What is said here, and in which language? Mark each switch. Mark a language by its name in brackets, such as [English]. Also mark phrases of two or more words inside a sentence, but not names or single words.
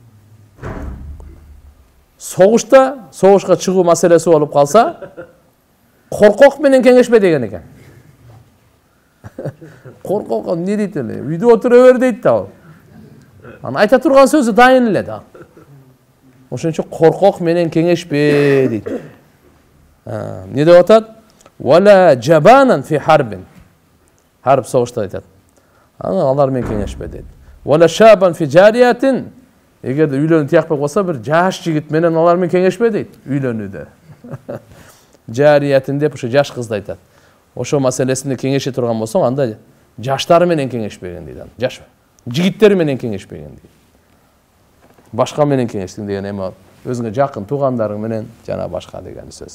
[Kyrgyz] Согушка чыгуу маселеси болуп калса, коркок менен кеңешпе деген экен. Коркок эмне дейт эле? Үйдө отура бер дейт да. Анан айта турган сөзү дайын эле да. Ошон үчүн коркок менен кеңешпе дейт. Эмне деп атат? [Arabic] ولا جبانا في حرب. [Kyrgyz] Harp согушта айтат. Алар менен кеңешпе дейт. [Arabic] ولا شابا في جارية. [Kyrgyz] Эгерде үйлөнүү тиякпай болсо, бир жаш жигит менен алар менен кеңешпе дейт. Үйлөнүүдө. Жариятин деп ошо жаш кызды айтат. Ошо маселесинде кеңеше турган болсоң, анда жаштары менен кеңешпеген дейт. Жаш жигиттер менен кеңешпеген дейт. Башка менен кеңештиң деген эми өзүңө жакын туугандарың менен жана башка деген сөз.